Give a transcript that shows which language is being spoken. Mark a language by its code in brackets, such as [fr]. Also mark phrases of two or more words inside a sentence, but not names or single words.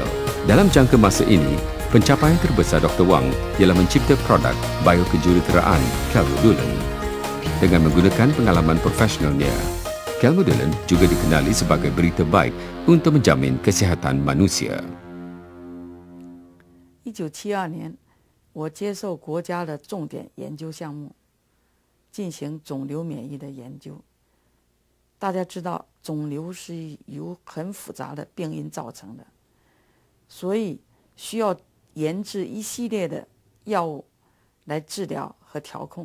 [ms] Dalam jangka masa ini, pencapaian terbesar Dr. Wang ialah mencipta produk biokejuruteraan Calmodulin. Dengan menggunakan pengalaman profesionalnya, Calmodulin juga dikenali sebagai berita baik untuk menjamin kesihatan manusia. [zh] 1972 年，我接受国家的重点研究项目，进行肿瘤免疫的研究。大家知道，肿瘤是由很复杂的病因造成的，所以需要研制一系列的药物来治疗和调控。